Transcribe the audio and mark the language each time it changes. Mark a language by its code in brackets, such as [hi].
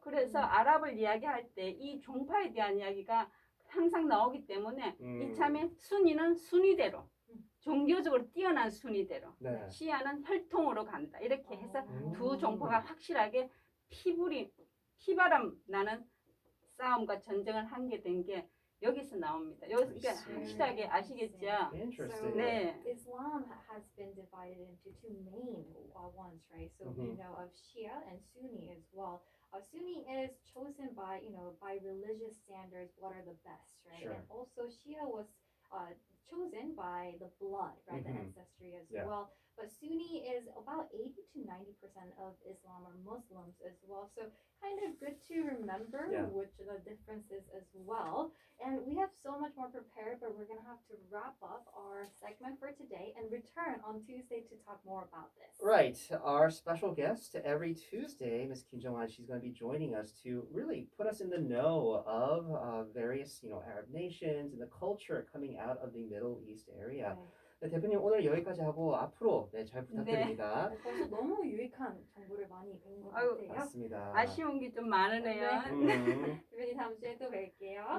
[ko] 그래서 아랍을 이야기할 때 이 종파에 대한 이야기가 항상 나오기 때문에 이참에 순위는 순위대로 종교적으로 뛰어난 순위대로 네. 시아는 혈통으로 간다. 이렇게 해서 어. 두 종파가 확실하게 피바람 나는 싸움과 전쟁을 하게 된 게 여기서 나옵니다. 여기서 [en] I see. [ko] 확실하게 아시겠죠? [en] Interesting. [ko] 네. [en] Islam has been divided into two main ones, right? So we Mhm. know of Shia and Sunni as well. Sunni is chosen by, by religious standards, what are the best, right? Sure. And also Shia was chosen by the blood, right? The Mhm. ancestry as Yeah. well. But Sunni is about 80 to 90% of Islam or Muslims as well. So kind of good to remember Yeah. which the differences as well. And we have so much more prepared, but we're going to have to wrap up our segment for today and return on Tuesday to talk more about this. Right. Our special guest every Tuesday, Ms. Kim Jong-un, she's going to be joining us to really put us in the know of various, Arab nations and the culture coming out of the Middle East area. [ko] 네. 네, 대표님 오늘 여기까지 하고 앞으로 잘 부탁드립니다. 벌써 너무 유익한 정보를 많이 배운 것 아유, 같아요. 맞습니다. 아쉬운 게 좀 많으네요. 대표님 다음 주에 또 뵐게요.